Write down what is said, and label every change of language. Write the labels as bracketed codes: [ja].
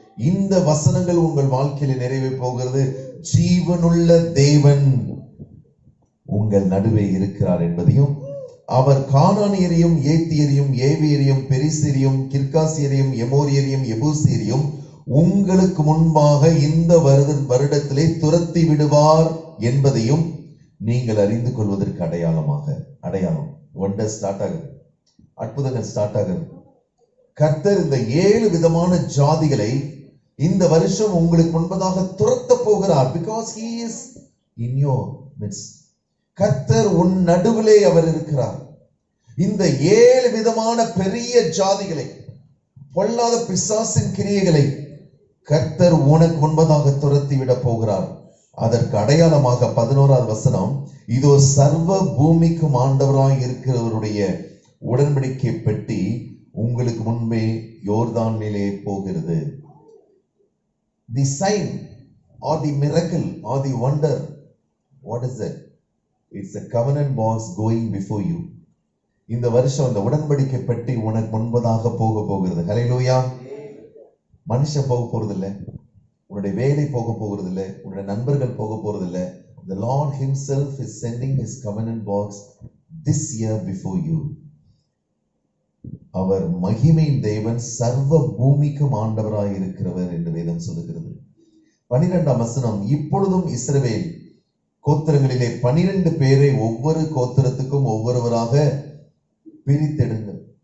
[ta] இந்த வசனங்கள் உங்கள் வாழ்க்கையில் நிறைவே போகிறது. ஜீவனுள்ள தேவன் உங்கள் நடுவே இருக்கிறார் என்பதையும், அவர் கானானியரையும் ஏத்தியரையும் ஏவியரையும் பெரிசியரையும் கிர்காசியரையும் எமோரியரையும் எபூசியரையும் உங்களுக்கு முன்பாக இந்த வருடத்திலே துரத்தி விடுவார் என்பதையும் நீங்கள் அறிந்து கொள்வதற்கு அடையாளம் ஒண்டர் ஸ்டார்ட் ஆகுது, அற்புதங்கள் ஸ்டார்ட் ஆகுது. கர்த்தர் இந்த 7 விதமான ஜாதிகளை இந்த வருஷம் உங்களுக்கு முன்பதாக துரத்த போகிறார். [en] Because he is in your midst. [ta] கர்த்தர் உன் நடுவிலே அவர் இருக்கிறார். இந்த 7 விதமான பெரிய ஜாதிகளை, பொல்லாத பிசாசின் கிரியைகளை கர்த்தர் உனக்கு முன்பதாக துரத்தி விட போகிறார். அதற்கு அடையாளமாக 11ஆவது வசனம், இதோ சர்வ பூமிக்கும் ஆண்டவராய் இருக்கிறவருடைய உடன்படிக்கை பெட்டி உங்களுக்கு முன்பே யோர்தானிலே போகிறது. [en] The sign or the miracle or the wonder, what is it? It's a covenant box going before you. [ta] இந்த வருஷம் இந்த உடன்படிக்கை பெட்டி உனக்கு முன்பதாக போக போகிறது. ஹல்லேலூயா. மனுஷன் போக போறது இல்லை, உன்னுடைய வேலை போக போகிறது இல்லை, உன்னுடைய நண்பர்கள் போக போறது இல்லை. [en] The Lord himself is sending his covenant box this year before you. [ta] அவர் மகிமையின் தேவன், சர்வ பூமிக்கும் ஆண்டவராய் இருக்கிறவர் என்று வேதம் சொல்லுகிறது. 12ஆம் வசனம், இப்பொழுதும் இஸ்ரவேல் கோத்திரங்களிலே 12 பேரை ஒவ்வொரு கோத்திரத்துக்கும் ஒவ்வொருவராக பிரித்தெடுங்கள்.